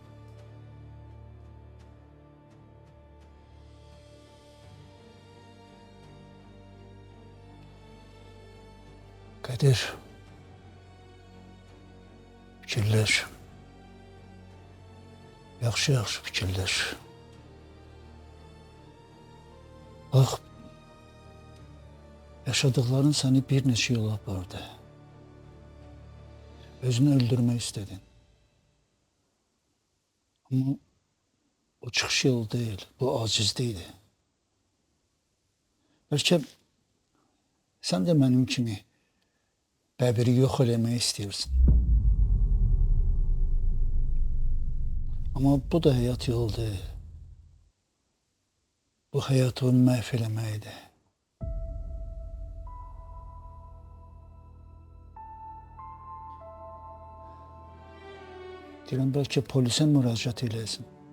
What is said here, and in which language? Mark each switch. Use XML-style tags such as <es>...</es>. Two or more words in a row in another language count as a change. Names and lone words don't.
<az>Qədir, fikirləş. Yaxşı-yaxşı fikirləş. Bax, yaşadıkların səni bir neçə yola apardı. Özünü öldürmək istədin.</az> <tr>Ama o çıkış yolu değil, bu acizliydi. Belki sen de benim kimi</tr> <az>Bəbiri yox eləmək istəyirsən. Ama bu da həyat yolu deyil. Bu həyatı məhv eləməkdir. Deyirəm, bəlkə polisə müraciət eləsin.</az>